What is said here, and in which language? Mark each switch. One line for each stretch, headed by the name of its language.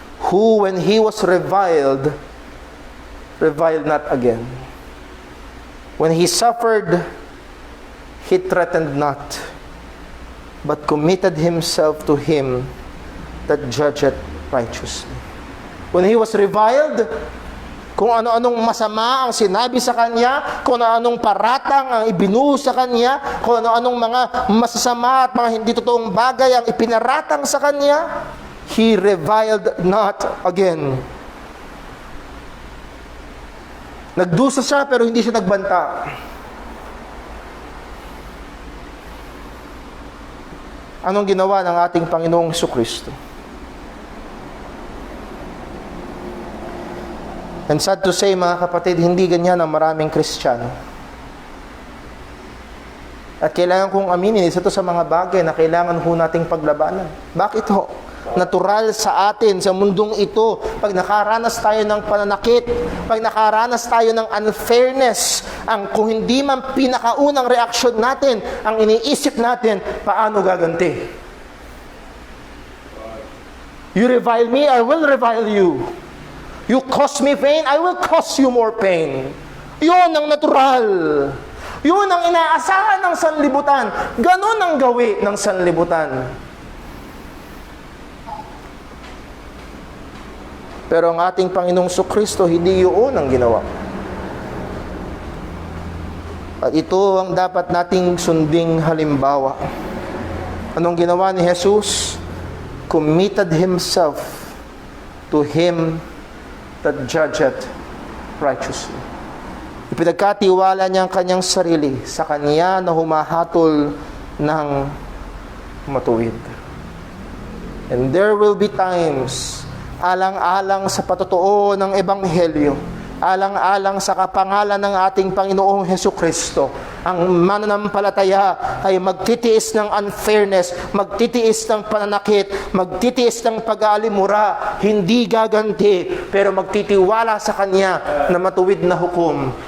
English: Who, when he was reviled not again. When he suffered, he threatened not, but committed himself to him that judgeth righteously. When he was reviled,
Filipino: kung ano-anong masama ang sinabi sa kanya, kung ano-anong paratang ang ibinuho sa kanya, kung ano-anong mga masasama at mga hindi totoong bagay ang ipinaratang sa kanya,
English: he reviled not again.
Filipino: Nagdusa siya pero hindi siya nagbanta. Anong ginawa ng ating Panginoong Jesucristo?
English: And sad to say,
Filipino: mga kapatid, hindi ganyan ang maraming Kristiyano. At kailangan kong aminin, isa to sa mga bagay na kailangan ho nating paglabanan. Bakit ho? Natural sa atin, sa mundong ito, pag nakaranas tayo ng pananakit, pag nakaranas tayo ng unfairness, kung hindi man pinakaunang reaksyon natin, ang iniisip natin, paano gaganti?
English: You revile me, I will revile you. You cause me pain, I will cause you more pain.
Filipino: Yun ang natural. Yun ang inaasahan ng sanlibutan. Ganon ang gawi ng sanlibutan. Pero ang ating Panginoong Jesucristo, hindi yun ang ginawa. At ito ang dapat nating sunding halimbawa. Anong ginawa ni Jesus?
English: Committed Himself to Him that judgeth righteously.
Filipino: Ipinagkatiwala niya ang kanyang sarili sa kanya na humahatol ng matuwid.
English: And there will be times,
Filipino: alang-alang sa patotoo ng Ebanghelyo, alang-alang sa kapangalan ng ating Panginoong Hesukristo, ang mananampalataya ay magtitiis ng unfairness, magtitiis ng pananakit, magtitiis ng pag-aalimura, hindi gaganti, pero magtitiwala sa Kanya na matuwid na hukom.